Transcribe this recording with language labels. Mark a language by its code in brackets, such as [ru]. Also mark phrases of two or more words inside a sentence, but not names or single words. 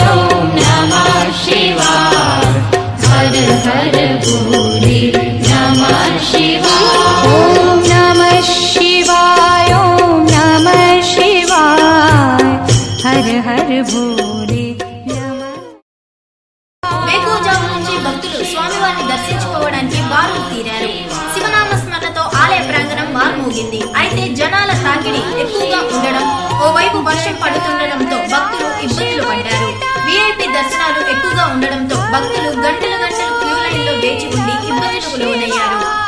[sa] ओम नमः शिवाय, हर हर भोले नमः शिवाय, ओम नमः शिवाय, ओम नमः शिवाय, हर हर भोले नमः. [te] వేకువజాము నుంచి భక్తులు స్వామివారిని దర్శించుకోవడానికి బారులు తీరారు. శివనామ స్మరణతో ఆలయ ప్రాంగణం మార్మోగింది. అయితే జనాల తాకిడి ఎక్కువగా ఉండడం, ఓవైపు వర్షం పడుతుండటంతో భక్తులు ఇబ్బందులు పడ్డారు. వీఐపీ దర్శనాలు ఎక్కువగా ఉండడంతో భక్తులు గంటల గంటలు [en] queue line [te] లో వేచి ఉండి ఇబ్బందులకు లోనయ్యారు.